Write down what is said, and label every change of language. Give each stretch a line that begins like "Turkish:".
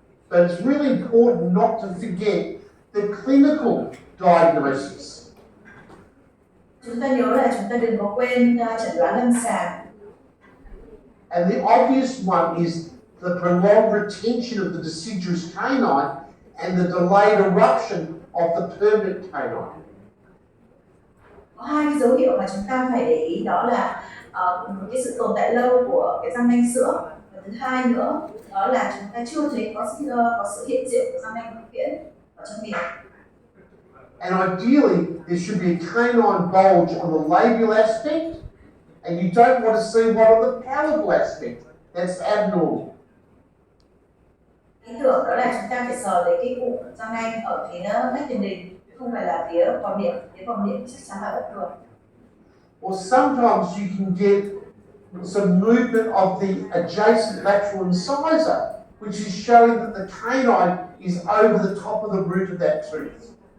English: But it's really important not to forget the clinical diagnosis.
Vietnamese: Chúng ta nhớ là chúng ta đừng có quên chẩn đoán lâm sàng.
English: And the obvious one is the prolonged retention of the deciduous canine and the delayed eruption of the permanent canine.
Vietnamese: Có hai cái dấu hiệu mà chúng ta phải để ý, đó là cái sự tồn tại lâu của cái răng nanh sữa, và thứ hai nữa đó là chúng ta chưa thấy có sự hiện diện của răng nanh vĩnh viễn ở trong miệng.
English: And ideally, there should be a canine bulge on the labial aspect, and you don't want to see one on the palatal aspect. That's abnormal.
Vietnamese: Ý tưởng đó là chúng ta phải sờ đến cái cụm răng nanh ở phía mép tiền đình, không phải là phía vòm miệng. Phía vòm miệng chắc chắn là bất thường.
English: Or sometimes you can get some movement of the adjacent lateral incisor, which is showing that the canine is over the top of the root of that tooth.